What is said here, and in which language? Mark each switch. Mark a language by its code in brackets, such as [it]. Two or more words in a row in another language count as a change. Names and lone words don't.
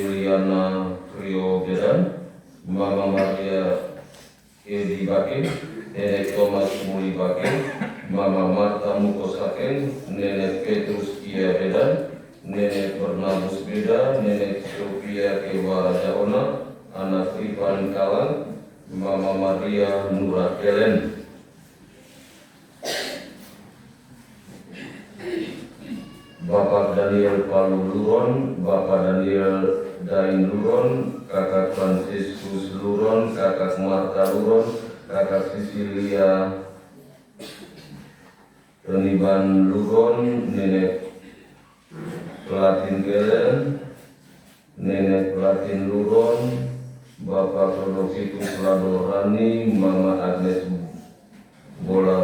[id] Yuliana Krio Gedan, Mama Maria Edi Bakin, Nenek Thomas Muli Bakin, Mama Marta Mukosaken, Nenek Petrus Ia Bedan, Nenek Bernabus Beda, Nenek Sofia Kewa Rajaona, Anak Ivan Kalang, Mama Maria Nura Kelen. Bapak Daniel Palu Luron, Bapak Daniel Dain Luron, Kakak Franciscus Luron, Kakak Marta Luron, Kakak Sisilia Reniban Luron, Nenek Pelatin Kelen, Nenek Pelatin Luron, Bapak Prodokitus Ladorani, Mama Agnes Bola